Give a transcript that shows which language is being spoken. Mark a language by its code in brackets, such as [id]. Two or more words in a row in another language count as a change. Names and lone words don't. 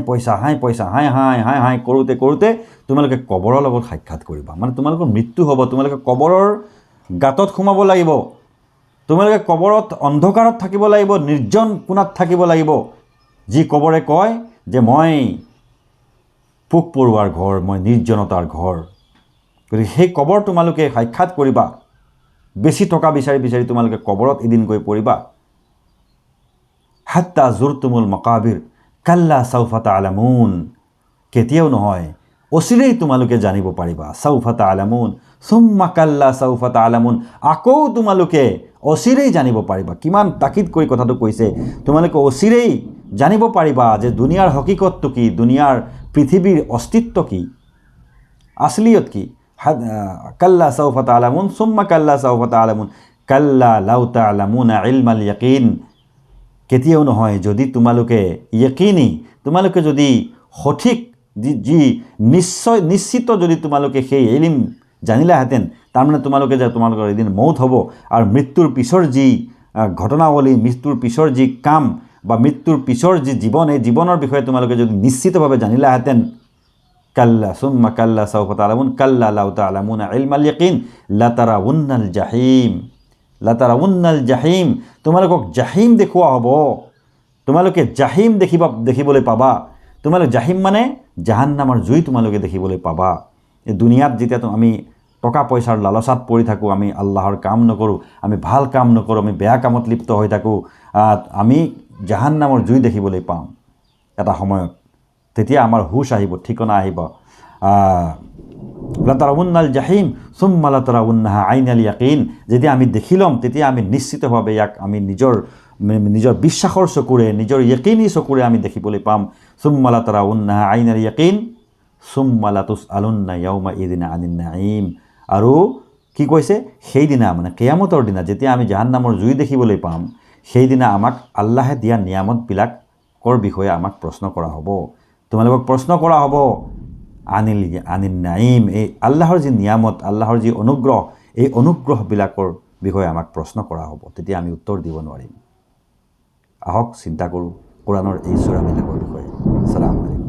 [as] কৰোঁতে তোমালোকে কবৰৰ লগত সাক্ষাৎ কৰিবা মানে তোমালোকৰ মৃত্যু হ'ব তোমালোকে কবৰৰ গাঁতত সোমাব লাগিব তোমালোকে কবৰত অন্ধকাৰত থাকিব লাগিব নিৰ্জন কোণাত থাকিব লাগিব যি কবৰে কয় যে মই পোক পৰুৱাৰ ঘৰ মই নিৰ্জনতাৰ ঘৰ গতিকে সেই কবৰ তোমালোকে সাক্ষাৎ কৰিবা বেছি টকা বিচাৰি তোমালোকে কবৰত এদিন গৈ পৰিবা [ar] حتى زرتم المقابر كلا سوف تعلمون [as] কেতিয়াও নহয় অচিৰেই তোমালোকে জানিব পাৰিবা [ar] سوف تعلمون ثم كلا سوف تعلمون [as] আকৌ তোমালোকে অচিৰেই জানিব পাৰিবা কিমান তাকিদ কৰি কথাটো কৈছে তোমালোকে অচিৰেই জানিব পাৰিবা যে দুনিয়াৰ হকিকতটো কি দুনিয়াৰ পৃথিৱীৰ অস্তিত্ব কি আসলিয়ত কি [ar] كلا سوف تعلمون ثم كلا سوف تعلمون كلا لو تعلمون علم اليقين [as] কেতিয়াও নহয় যদি তোমালোকে ইয়াকিনি তোমালোকে যদি সঠিক যি নিশ্চিত যদি তোমালোকে সেই ইলম জানিলাহেঁতেন তাৰমানে তোমালোকে যে তোমালোকৰ এদিন মৌত হ'ব আৰু মৃত্যুৰ পিছৰ যি ঘটনাৱলী মৃত্যুৰ পিছৰ যি কাম বা মৃত্যুৰ পিছৰ যি জীৱন এই জীৱনৰ বিষয়ে তোমালোকে যদি নিশ্চিতভাৱে জানিলাহেঁতেন [ar] كلا ثم كلا سوف تعلمون كلا لو تعلمون علم اليقين لترون الجحيم [as] তোমালোকক জাহিম দেখুওৱা হ'ব তোমালোকে জাহিম দেখিবলৈ পাবা তোমালোক জাহিম মানে জাহান্নামৰ জুই তোমালোকে দেখিবলৈ পাবা এই দুনিয়াত যেতিয়া আমি টকা পইচাৰ লালচাত পৰি থাকোঁ আমি আল্লাহৰ কাম নকৰোঁ আমি ভাল কাম নকৰোঁ আমি বেয়া কামত লিপ্ত হৈ থাকোঁ আমি জাহান্নামৰ জুই দেখিবলৈ পাম এটা সময়ত তেতিয়া আমাৰ হুশ আহিব ঠিকনা আহিব [ar] لترون الجحيم ثم لترونها عين اليقين [as] যেতিয়া আমি দেখি ল'ম তেতিয়া আমি নিশ্চিতভাৱে ইয়াক আমি নিজৰ বিশ্বাসৰ চকুৰে নিজৰ ইয়াকিনী চকুৰে আমি দেখিবলৈ পাম [ar] ثم لترونها عين اليقين ثم لتسألن يومئذ عن النعيم [as] আৰু কি কৈছে সেইদিনা মানে কিয়ামতৰ দিনা যেতিয়া আমি জাহান্নামৰ জুই দেখিবলৈ পাম সেইদিনা আমাক আল্লাহে দিয়া নিয়ামতবিলাকৰ বিষয়ে আমাক প্ৰশ্ন কৰা হ'ব তোমালোকক প্ৰশ্ন কৰা হ'ব [ar] عن النعيم [as] এই আল্লাহৰ যি নিয়ামত আল্লাহৰ যি অনুগ্ৰহ এই অনুগ্ৰহবিলাকৰ বিষয়ে আমাক প্ৰশ্ন কৰা হ'ব তেতিয়া আমি উত্তৰ দিব নোৱাৰিম আহক চিন্তা কৰোঁ কোৰাণৰ এই সূৰাবিলাকৰ বিষয়ে সালাম